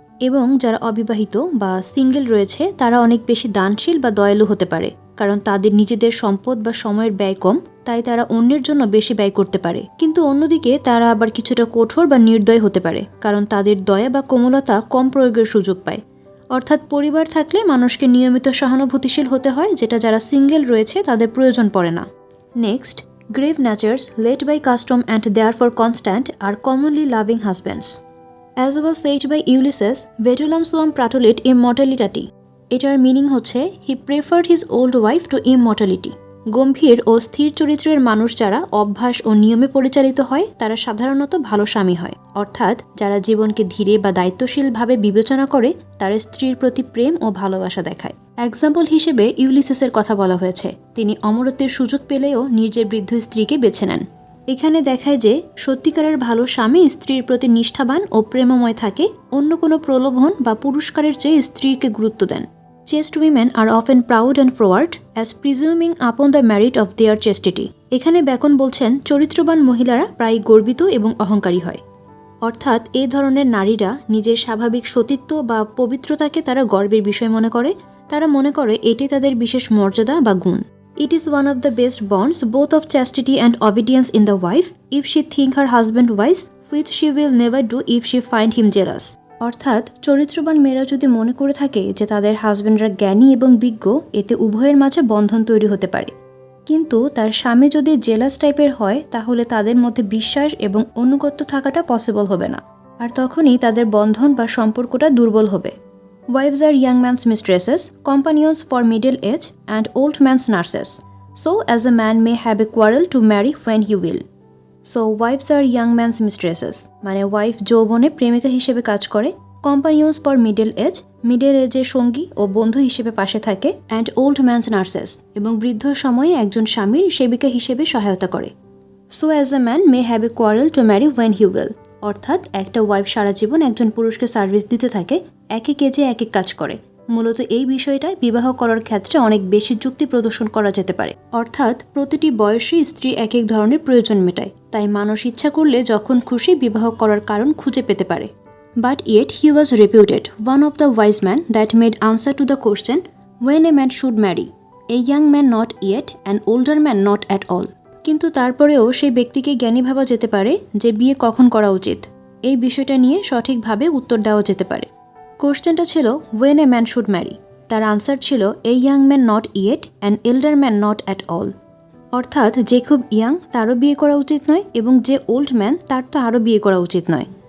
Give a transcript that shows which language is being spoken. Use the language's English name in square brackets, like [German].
[Bangla] এবং যারা অবিবাহিত বা সিঙ্গেল রয়েছে তারা অনেক বেশি দানশীল বা দয়ালু হতে পারে, কারণ তাদের নিজেদের সম্পদ বা সময়ের ব্যয় কম, তাই তারা অন্যের জন্য বেশি ব্যয় করতে পারে। কিন্তু অন্যদিকে তারা আবার কিছুটা কঠোর বা নির্দয় হতে পারে, কারণ তাদের দয়া বা কোমলতা কম প্রয়োগের সুযোগ পায়। অর্থাৎ পরিবার থাকলে মানুষকে নিয়মিত সহানুভূতিশীল হতে হয়, যেটা যারা সিঙ্গেল রয়েছে তাদের প্রয়োজন পড়ে না। [English] Next, grave natures led by custom and therefore constant are commonly loving husbands. As was said by Ulysses, [Latin] vetulam suam pratulit immortalitati. [Bangla] এটার মিনিং হচ্ছে [English] He preferred his old wife to immortality. [Bangla] গম্ভীর ও স্থির চরিত্রের মানুষ যারা অভ্যাস ও নিয়মে পরিচালিত হয় তারা সাধারণত ভালো স্বামী হয়। অর্থাৎ যারা জীবনকে ধীরে বা দায়িত্বশীলভাবে বিবেচনা করে তারা স্ত্রীর প্রতি প্রেম ও ভালোবাসা দেখায়। এক্সাম্পল হিসেবে ইউলিসেসের কথা বলা হয়েছে, তিনি অমরত্বের সুযোগ পেলেও নিজের বৃদ্ধ স্ত্রীকে বেছে নেন। এখানে দেখায় যে সত্যিকারের ভালো স্বামী স্ত্রীর প্রতি নিষ্ঠাবান ও প্রেমময় থাকে, অন্য কোনো প্রলোভন বা পুরস্কারের চেয়ে স্ত্রীকে গুরুত্ব দেন। [English] Chaste women are often proud and forward as presuming upon the merit of their chastity. [Bangla] এখানে ব্যাকন বলছেন চরিত্রবান মহিলারা প্রায় গর্বিত এবং অহংকারী হয়। অর্থাৎ এই ধরনের নারীরা নিজের স্বাভাবিক সতীত্ব বা পবিত্রতাকে তারা গর্বের বিষয় মনে করে, তারা মনে করে এটাই তাদের বিশেষ মর্যাদা বা গুণ। [English] It is one of the best bonds both of chastity and obedience in the wife if she think her husband wise, which she will never do if she find him jealous. [Bangla] অর্থাৎ চরিত্রবান মেয়েরা যদি মনে করে থাকে যে তাদের হাজব্যান্ডরা জ্ঞানী এবং বিজ্ঞ, এতে উভয়ের মাঝে বন্ধন তৈরি হতে পারে। কিন্তু তার স্বামী যদি জেলাস টাইপের হয় তাহলে তাদের মধ্যে বিশ্বাস এবং অনুগত্য থাকাটা পসিবল হবে না, আর তখনই তাদের বন্ধন বা সম্পর্কটা দুর্বল হবে। [English] Wives are young man's mistresses, companions for middle age and old man's nurses. So as a man may have a quarrel to marry when he will. So wives are young man's mistresses, [Bangla] মানে wife যৌবনে প্রেমিকা হিসেবে কাজ করে, [English] companions for middle [Bangla] এজের সঙ্গী ও বন্ধু হিসেবে পাশে থাকে, [English] and old man's nurses, [Bangla] এবং বৃদ্ধ সময়ে একজন স্বামীর সেবিকা হিসেবে সহায়তা করে। [English] So as a man may have a quarrel to marry when he will. [Bangla] অর্থাৎ একটা ওয়াইফ সারা জীবন একজন পুরুষকে সার্ভিস দিতে থাকে, এক এক এজে এক এক কাজ করে। মূলত এই বিষয়টা বিবাহ করার ক্ষেত্রে অনেক বেশি যুক্তি প্রদর্শন করা যেতে পারে। অর্থাৎ প্রতিটি বয়সী স্ত্রী এক এক ধরনের প্রয়োজন মেটায়, তাই মানুষ ইচ্ছা করলে যখন খুশি বিবাহ করার কারণ খুঁজে পেতে পারে। [English] But yet he was reputed one of the wise men that made answer to the question when a man should marry, a young man not yet, an older man not at all. [Bangla] কিন্তু তারপরেও সেই ব্যক্তিকে জ্ঞানী ভাবা যেতে পারে যে বিয়ে কখন করা উচিত, এই বিষয়টা নিয়ে সঠিকভাবে উত্তর দেওয়া যেতে পারে। কোশ্চেনটা ছিল [English] when a man should marry, [Bangla] তার আনসার ছিল [English] A young man not yet, an elder man not at all. [Bangla] অর্থাৎ যে খুব ইয়াং তারও বিয়ে করা উচিত নয়, এবং যে ওল্ড ম্যান তার তো আরও বিয়ে করা উচিত নয়।